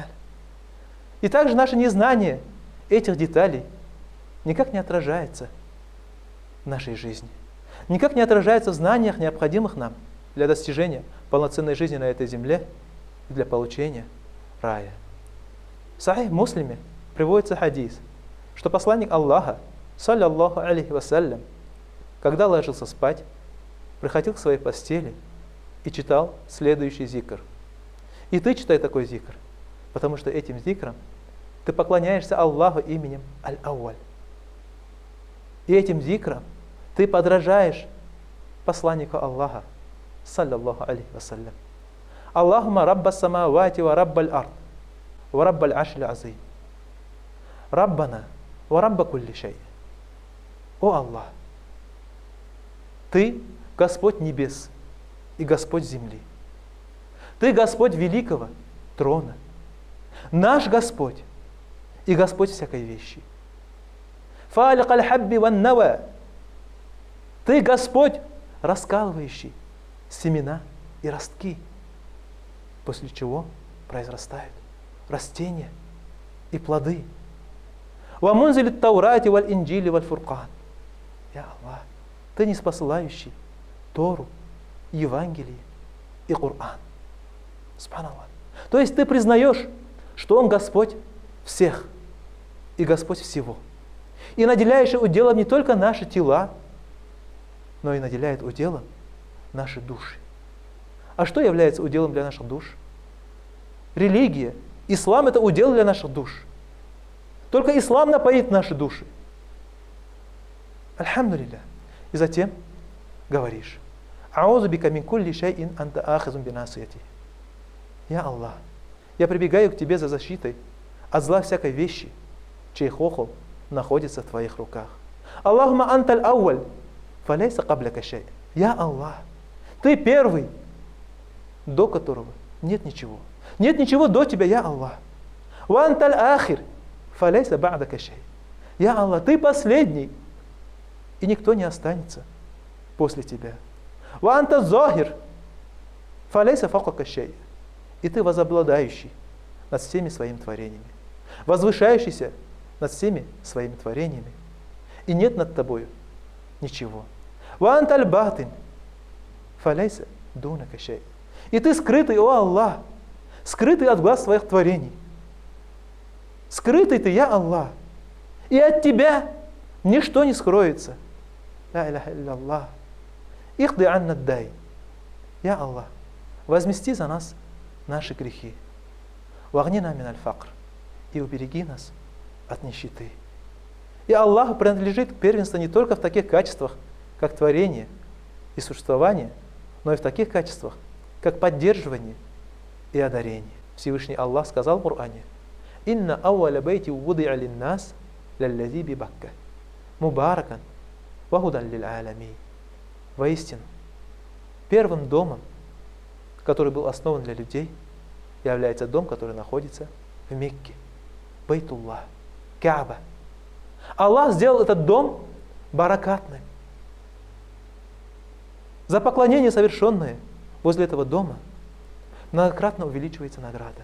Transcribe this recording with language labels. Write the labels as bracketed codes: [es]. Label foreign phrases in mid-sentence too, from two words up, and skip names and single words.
[ru] И также наше незнание этих деталей никак не отражается в нашей жизни, никак не отражается в знаниях, необходимых нам для достижения полноценной жизни на этой земле и для получения рая. В Сахих Муслиме приводится хадис, что посланник Аллаха, [ar] صلى الله عليه وسلم, [ru] когда ложился спать, приходил к своей постели и читал следующий зикр. И ты читай такой зикр, потому что этим зикром ты поклоняешься Аллаху именем Аль-Ауаль. И этим зикром ты подражаешь посланнику Аллаха, [ar] صلى الله عليه وسلم. اللهم رب السماوات ورب الأرض ورب العرش العظيم. ربنا ورب كل شيء. [ru] О Аллах, Ты Господь небес и Господь земли. Ты Господь великого трона. Наш Господь и Господь всякой вещи. [ar] فالق الحب والنوى. [ru] Ты Господь, раскалывающий семена и ростки, после чего произрастают растения и плоды. [ar] ومنزل التوراة والإنجيل والفرقان. [ru] Я Аллах, Ты ниспосылающий Тору, Евангелие и Коран. Субханаллах. То есть ты признаешь, что Он Господь всех и Господь всего. И наделяешь уделом не только наши тела, но и наделяет уделом наши души. А что является уделом для наших душ? Религия. Ислам – это удел для наших душ. Только ислам напоит наши души. Альхамдулилля. И затем говоришь: [ar] «أعوذ بك من كل شيء أنت آخذ بناصيته». [ru] Я Аллах, я прибегаю к Тебе за защитой от зла всякой вещи, чей хохол находится в Твоих руках. [ar] اللهم أنت الأول فليس قبلك شيء. [ru] Я Аллах, Ты первый, до которого нет ничего. Нет ничего до Тебя, я Аллах. [ar] وأنت الآخر فليس بعدك شيء. [ru] Я Аллах, Ты последний, и никто не останется после Тебя. [ar] وأنت الظاهر فليس فوقك شيء. [ru] И Ты возобладающий над всеми Своими творениями, возвышающийся над всеми Своими творениями, и нет над Тобою ничего. [ar] وأنت الباطن فليس دونك شيء. [ru] И Ты скрытый, о Аллах, скрытый от глаз Своих творений. Скрытый Ты, я Аллах, и от Тебя ничто не скроется. [ar] لا إله إلا الله اقض عنا الدين. [ru] Я Аллах, возмести за нас наши грехи. [ar] وأغننا من الفقر. [ru] И убереги нас от нищеты. И Аллаху принадлежит первенство не только в таких качествах, как творение и существование, но и в таких качествах, как поддерживание и одарение. Всевышний Аллах сказал в Коране: [ar] «إن أول بيت وضع للناس للذي ببكة مباركا وهدى للعالمين». [ru] Воистину, первым домом, который был основан для людей, является дом, который находится в Мекке. Бейтуллах, Кааба. Аллах сделал этот дом баракатным. За поклонение, совершенное возле этого дома, многократно увеличивается награда.